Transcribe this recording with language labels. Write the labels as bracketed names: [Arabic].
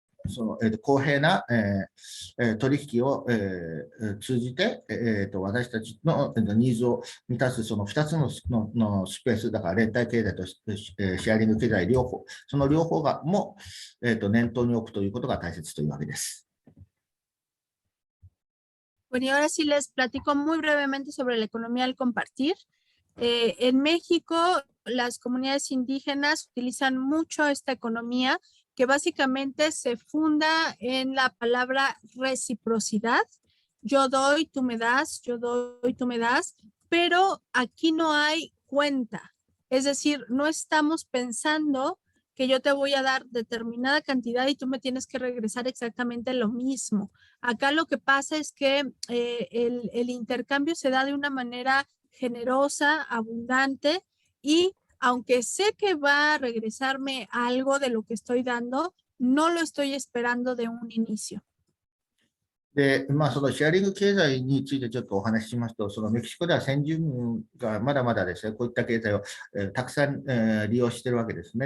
[Japanese] その公平な取引を通じて私たちのニーズを満たすその2つのスペース、だから連帯経済とシェアリング経済両方、その両方がも念頭に置くということが大切というわけです。 [Spanish] Bueno, y ahora sí les platico muy brevemente sobre la economía al compartir. En México, las comunidades indígenas utilizan mucho esta economía que básicamente se funda en la palabra reciprocidad. Yo doy, tú me das, yo doy, tú me das, pero aquí no hay cuenta. Es decir, no estamos pensando que yo te voy a dar determinada cantidad y tú me tienes que regresar exactamente lo mismo. Acá lo que pasa es que el intercambio se da de una manera generosa, abundante y aunque sé que va a regresarme algo de lo que estoy dando, no lo estoy esperando de un inicio. [Japanese] で、まあ、そのシェアリング経済についてちょっとお話ししますと、そのメキシコでは先住民がまだまだですね、こういった経済を、たくさん、利用しているわけですね。